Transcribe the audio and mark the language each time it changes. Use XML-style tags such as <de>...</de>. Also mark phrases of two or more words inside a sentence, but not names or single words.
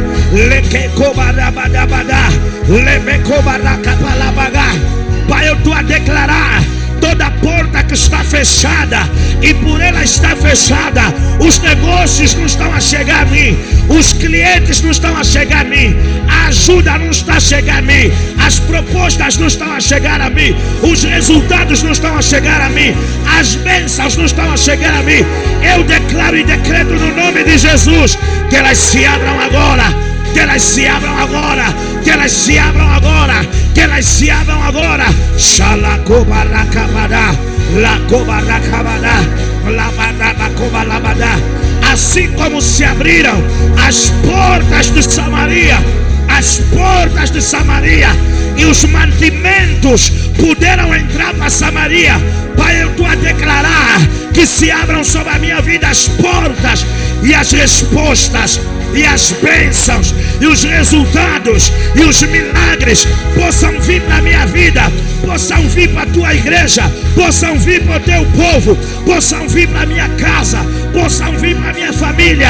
<pt>Pai, eu estou a declarar toda porta que está fechada, e por ela estar fechada, os negócios não estão a chegar a mim, os clientes não estão a chegar a mim, a ajuda não está a chegar a mim, as propostas não estão a chegar a mim, os resultados não estão a chegar a mim, as bênçãos não estão a chegar a mim. Eu declaro e decreto no nome de Jesus que elas se abram agora, que elas se abram agora, que elas se abram agora, que elas se abram agora. Xalacobaracabadá, lacobaracabadá, labadabacobalabadá. Assim como se abriram as portas de Samaria, as portas de Samaria, e os mantimentos puderam entrar para Samaria, Pai, eu estou a declarar que se abram sobre a minha vida as portas e as respostas e as bênçãos e os resultados e os milagres possam vir para a minha vida, possam vir para a tua igreja, possam vir para o teu povo, possam vir para a minha casa, possam vir para a minha família.</pt>